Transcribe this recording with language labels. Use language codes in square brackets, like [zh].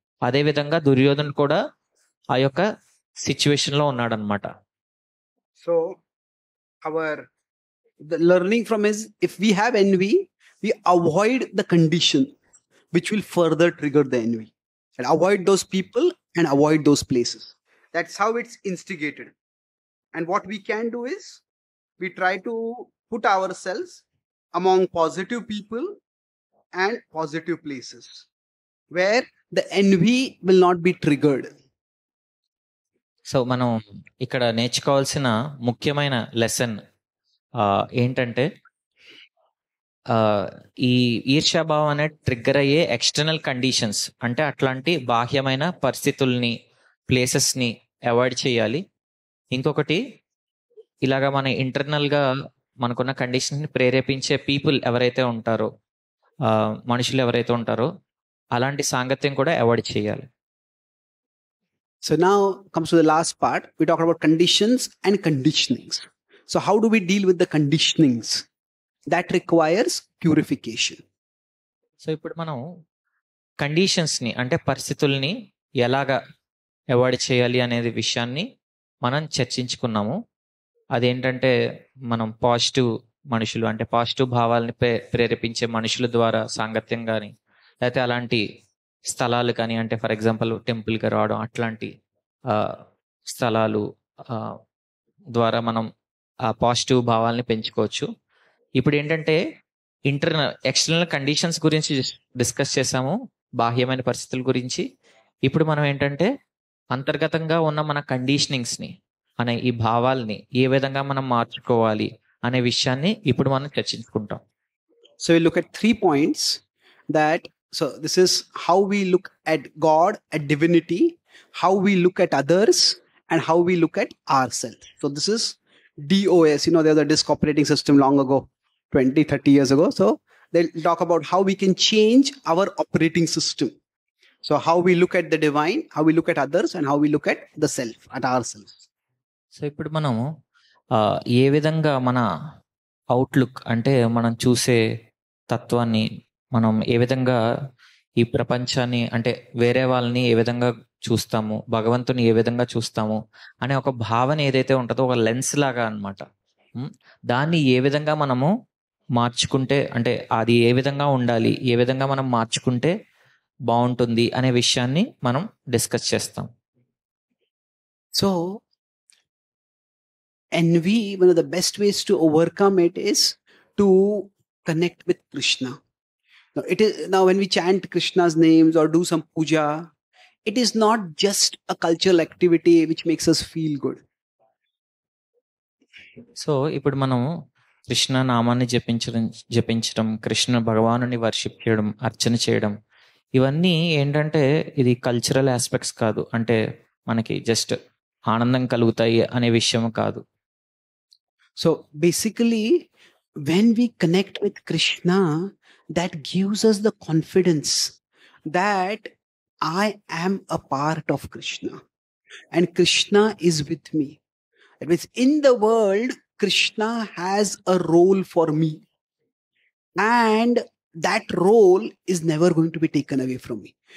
[te] అదే విధంగా దుర్యోధనుడు కూడా ఆ యొక్క సిచ్యువేషన్ లో ఉన్నాడు అనమాట. [en] So the learning from is, if we have envy, we avoid the condition which will further trigger the envy, and avoid those people and avoid those places. That's how it's instigated. And what we can do is we try to put ourselves among positive people and positive places where the envy will not be triggered. [te] So మనం ఇక్కడ నేర్చుకోవాల్సిన ముఖ్యమైన lesson ఏంటంటే ఈ ఈర్ష్యాభావం అనే trigger అయ్యే external conditions, అంటే అట్లాంటి బాహ్యమైన పరిస్థితుల్ని, ప్లేసెస్ని అవాయిడ్ చేయాలి. ఇంకొకటి, ఇలాగా మన ఇంటర్నల్గా మనకున్న కండిషన్ని ప్రేరేపించే పీపుల్ ఎవరైతే ఉంటారో, మనుషులు ఎవరైతే ఉంటారో అలాంటి సాంగత్యం కూడా అవాయిడ్ చేయాలి. [en] So now comes to the last part. We talked about conditions and conditionings. So how do we deal with the conditionings? That requires purification. [te] So ఇప్పుడు మనం కండిషన్స్ని, అంటే పరిస్థితుల్ని ఎలాగా అవాయిడ్ చేయాలి అనేది విషయాన్ని మనం చర్చించుకున్నాము. అదేంటంటే మనం పాజిటివ్ మనుషులు, అంటే పాజిటివ్ భావాలని ప్రేరేపించే మనుషుల ద్వారా సాంగత్యం కానీ, లేకపోతే అలాంటి స్థలాలు కానీ, అంటే [en] for example [te] టెంపుల్కి రావడం, అట్లాంటి స్థలాలు ద్వారా మనం ఆ పాజిటివ్ భావాల్ని పెంచుకోవచ్చు. ఇప్పుడు ఏంటంటే ఎక్స్టర్నల్ కండిషన్స్ గురించి డిస్కస్ చేసాము, బాహ్యమైన పరిస్థితుల గురించి. ఇప్పుడు మనం ఏంటంటే అంతర్గతంగా ఉన్న మన కండిషనింగ్స్ని, అనే ఈ భావాల్ని ఏ విధంగా మనం మార్చుకోవాలి అనే విషయాన్ని ఇప్పుడు మనం చర్చించుకుంటాం. [en] So we look at 3 points. So this is how we look at God, at divinity, how we look at others, and how we look at ourselves. So this is DOS. There was a disk operating system long ago, 20-30 years ago. So they'll talk about how we can change our operating system. So how we look at the divine, how we look at others, and how we look at the self, at ourselves. [te] So ఇప్పుడు మనము ఏ విధంగా మన outlook, అంటే మనం చూసే తత్వాన్ని, మనం ఏ విధంగా ఈ ప్రపంచాన్ని, అంటే వేరే వాళ్ళని ఏ విధంగా చూస్తాము, భగవంతుని ఏ విధంగా చూస్తాము అనే ఒక భావన ఏదైతే ఉంటుందో, ఒక లెన్స్ లాగా అనమాట, దాన్ని ఏ విధంగా మనము మార్చుకుంటే, అంటే అది ఏ విధంగా ఉండాలి, ఏ విధంగా మనం మార్చుకుంటే బాగుంటుంది అనే విషయాన్ని మనం డిస్కస్ చేస్తాం. [en] So envy, one of the best ways to overcome it is to connect with Krishna. Now when we chant Krishna's names or do some puja, it is not just a cultural activity which makes us feel good. [te] So ఇప్పుడు మనం కృష్ణ నామాన్ని జపించడం కృష్ణ భగవానుని worship చేయడం అర్చన చేయడం ఇవన్నీ ఏంటంటే ఇది cultural aspects కాదు, అంటే మనకి జస్ట్ ఆనందం కలుగుతాయి అనే విషయం కాదు. [en] So basically, when we connect with Krishna, that gives us the confidence that I am a part of Krishna and Krishna is with me. That means in the world, Krishna has a role for me, and that role is never going to be taken away from me.